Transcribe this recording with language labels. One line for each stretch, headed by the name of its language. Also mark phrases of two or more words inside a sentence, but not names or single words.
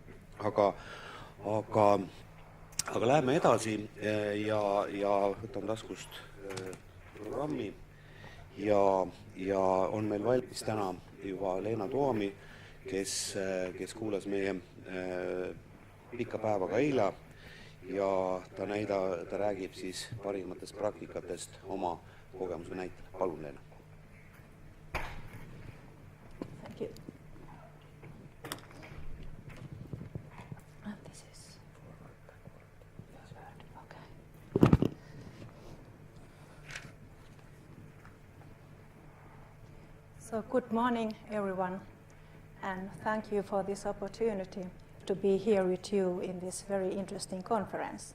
Estonian: Aga läheme edasi ja võtan taskust programmi ja on meil valmis täna juba Leena Tuomi, kes kuulas meie pikka päeva ka eile ja ta räägib siis parimatest praktikatest oma kogemuse näitel. Palun, Leena.
English: Thank you. So good morning, everyone, and thank you for this opportunity to be here with you in this very interesting conference.